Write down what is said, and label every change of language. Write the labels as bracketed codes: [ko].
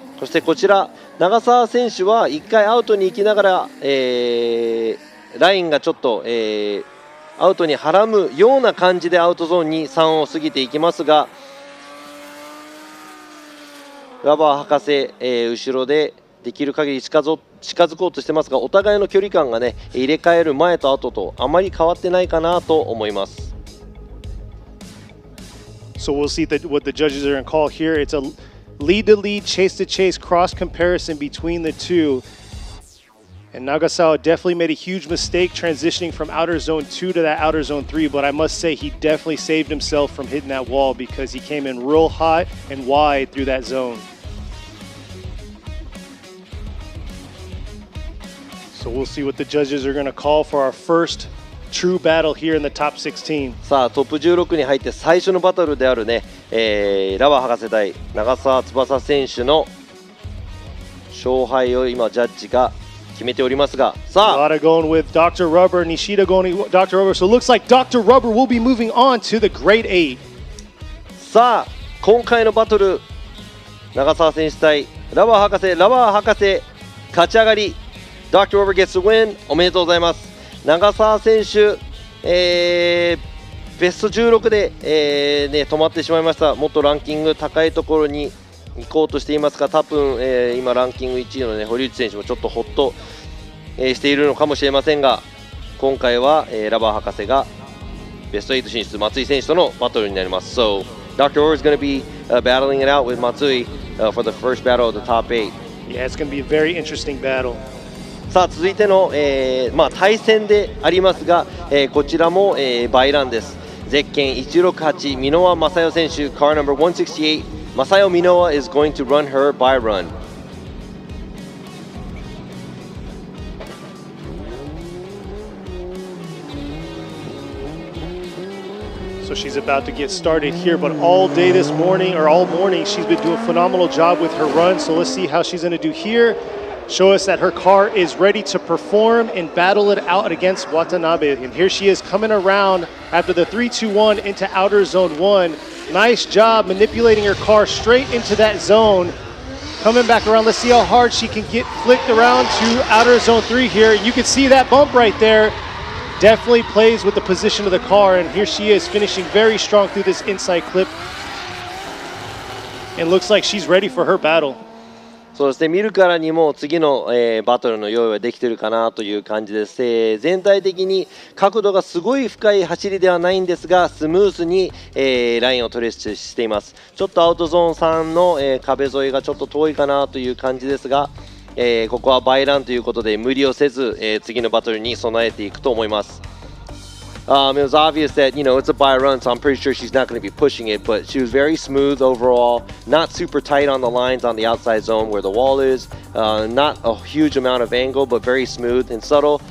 [ja] そしてこちら長澤選手は1回アウトに行きながら、ラインがちょっと、アウトにはらむような感じでアウトゾーンに3を過ぎていきますが、ラバー博士、後ろでできる限り近づこうとしてますが、お互いの距離感がね入れ替える前と後とあまり変わってないかなと思います。 [en] So we'll see what the judges are going to call here. It's a lead to lead, chase to chase cross comparison between the two. And Nagasawa definitely made a huge mistake transitioning from outer zone 2 to that outer zone 3, but I must say he definitely saved himself from hitting that wall because he came in real hot and wide through that zone. So we'll see what the judges are going to call for our first true battle here in the top 16. [ja] さあトップ16に入って最初のバトルであるね、ラバー博士対長澤翼選手の勝敗を今ジャッジが決めておりますが、さあ [en] A lot of going with Dr. Rubber, Nishida going with Dr. Rubber. So it looks like Dr. Rubber will be moving on to the Grade 8. [ja] さあ今回のバトル、長澤選手対ラバー博士勝ち上がり、 Dr. [en] Rubber gets the win。 [ja] おめでとうございます。長澤選手、ベスト16で、止まってしまいました。もっとランキング高いところに行こうとしていますが、多分、今ランキング1位の、堀内選手もちょっとホッと、しているのかもしれませんが、今回は、ラバー博士がベスト8進出、松井選手とのバトルになります。 [en] So Dr. Orr is going to be battling it out with Matsui for the first battle of the top 8. Yeah, it's going to be a very interesting battle. [ja] さあ続いての、対戦でありますが、こちらも、バイランです。ゼッケン168箕輪正代選手 [en] Car number 168 Masayo Minowa is going to run her by run. So she's about to get started here, but all day this morning, or all morning, she's been doing a phenomenal job with her run. So let's see how she's going to do here. Show us that her car is ready to perform and battle it out against Watanabe. And here she is coming around after the 3-2-1 into outer zone 1. Nice job manipulating her car straight into that zone. Coming back around, let's see how hard she can get flicked around to outer zone 3 here. You can see that bump right there. Definitely plays with the position of the car, and here she is finishing very strong through this inside clip. It looks like she's ready for her battle. [ja] そうですね、見るからにも次の、バトルの用意はできてるかなという感じです。全体的に角度がすごい深い走りではないんですが、スムーズに、ラインをトレースしています。ちょっとアウトゾーン3の、壁沿いがちょっと遠いかなという感じですが、ここはバイランということで無理をせず、次のバトルに備えていくと思います。 [en] It was obvious that, it's a by run, so I'm pretty sure she's not going to be pushing it, but she was very smooth overall, not super tight on the lines on the outside zone where the wall is, not a huge amount of angle, but very smooth and subtle.